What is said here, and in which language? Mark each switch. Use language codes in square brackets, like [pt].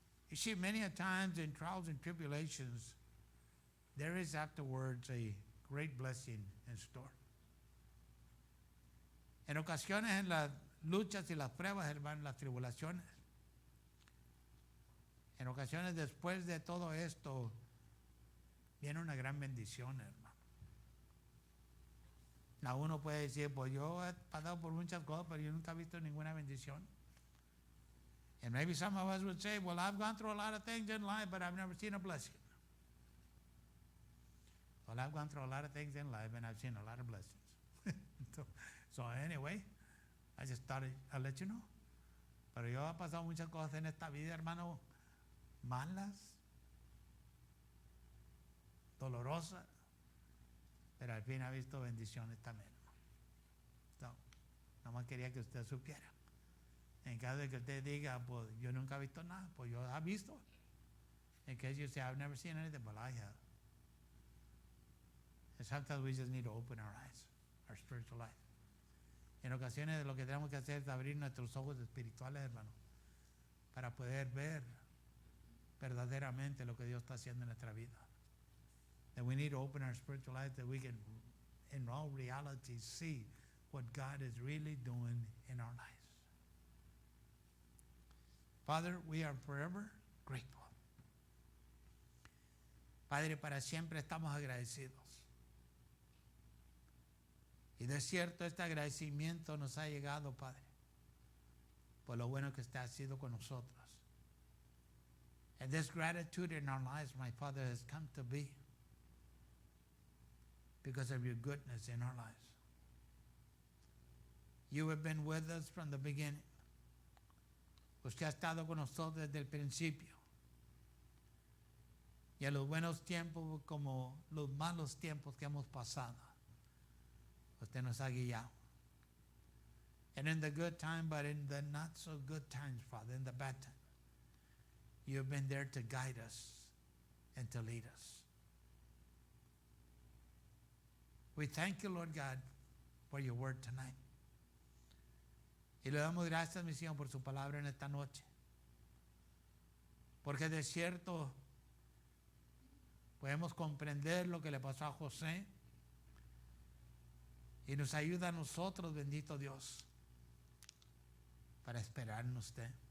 [en] You see, many a times in trials and tribulations, there is afterwards a great blessing in store. [es] En ocasiones, en las luchas y las pruebas, hermano, las tribulaciones, en ocasiones después de todo esto, viene una gran bendición, hermano. Uno puede decir, pues yo he pasado por muchas cosas, pero yo nunca he visto ninguna bendición. [en] And maybe some of us would say, well, I've gone through a lot of things in life, but I've never seen a blessing. Well, I've gone through a lot of things in life, and I've seen a lot of blessings. So anyway, I just thought I'd let you know. [es] Pero yo he pasado muchas cosas en esta vida, hermano, malas, dolorosas, pero al fin ha visto bendiciones también. [en] So, [es] nomás quería que usted supiera. En caso de que usted diga, pues yo nunca he visto nada, pues yo he visto. [en] In case you say, I've never seen anything, but I have. And sometimes we just need to open our eyes, our spiritual eyes. [es] En ocasiones lo que tenemos que hacer es abrir nuestros ojos espirituales, hermano, para poder ver verdaderamente lo que Dios está haciendo en nuestra vida. [en] That we need to open our spiritual eyes that we can, in all reality, see what God is really doing in our lives. Father, we are forever grateful. [es] Padre, para siempre estamos agradecidos. Y de cierto, este agradecimiento nos ha llegado, Padre, por lo bueno que usted ha sido con nosotros. [en] And this gratitude in our lives, my Father, has come to be because of your goodness in our lives. You have been with us from the beginning. [es] Usted ha estado con nosotros desde el principio. Y a los buenos tiempos como los malos tiempos que hemos pasado, usted nos ha guiado. [en] And in the good time, but in the not so good times, Father, in the bad time, you have been there to guide us and to lead us. We thank you, Lord God, for your word tonight. [es] Y le damos gracias, mi Señor, por su palabra en esta noche. Porque de cierto podemos comprender lo que le pasó a José. Y nos ayuda a nosotros, bendito Dios, para esperar en usted.